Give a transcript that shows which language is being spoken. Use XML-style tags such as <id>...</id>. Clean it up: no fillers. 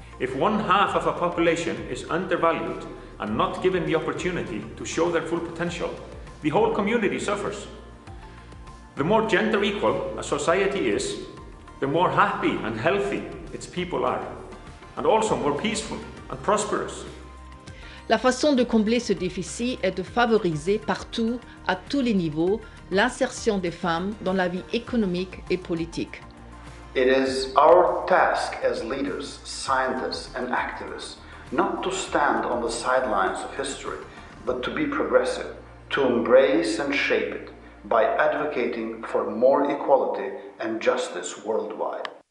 <en>If 1/2 of a population is undervalued and not given the opportunity to show their full potential, the whole community suffers. The more gender equal a society is, the more happy and healthy its people are, and also more peaceful and prosperous.</en> <fr>La façon de combler ce déficit est de favoriser partout, à tous les niveaux, l'insertion des femmes dans la vie économique et politique.</fr> <en>It is our task as leaders, scientists and activists not to stand on the sidelines of history, but to be progressive, to embrace and shape it by advocating for more equality and justice worldwide.</en>